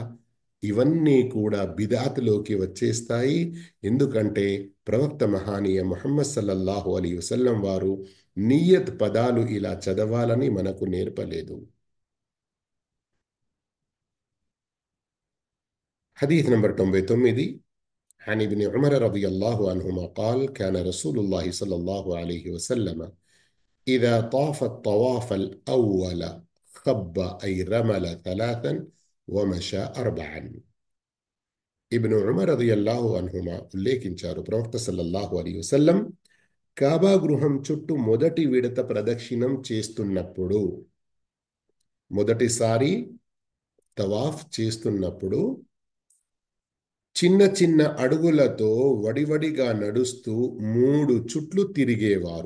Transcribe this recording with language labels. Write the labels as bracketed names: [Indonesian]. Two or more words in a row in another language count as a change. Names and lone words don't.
[Telugu] ఇవన్నీ కూడా బిదాత్లోకి వచ్చేస్తాయి. ఎందుకంటే ప్రవక్త మహానీయ ముహమ్మద్ [Arabic] صلى الله عليه وسلم [Telugu] వారు నియత్ పదాలు ఇలా చదవాలని మనకు నేర్పలేదు. హదీస్ నంబర్ 99. [Arabic] عن ابن عمر رضي الله عنهما قال كان رسول الله صلى الله عليه وسلم إذا طاف الطواف الأول خب أي رمل ثلاثا ومشى أربعا. [Telugu] ఇబ్ను ఉమర్ [Arabic] رضي الله عنهما [Telugu] ఉల్లేఖించారు, ప్రవక్త [Arabic] صلى الله عليه وسلم [Telugu] కాబా గృహం చుట్టూ మొదటి విడత ప్రదక్షిణం చేస్తున్నప్పుడు, మొదటిసారి తవాఫ్ చేస్తున్నప్పుడు చిన్న చిన్న అడుగులతో వడివడిగా నడుస్తూ 3 చుట్లు తిరిగేవారు.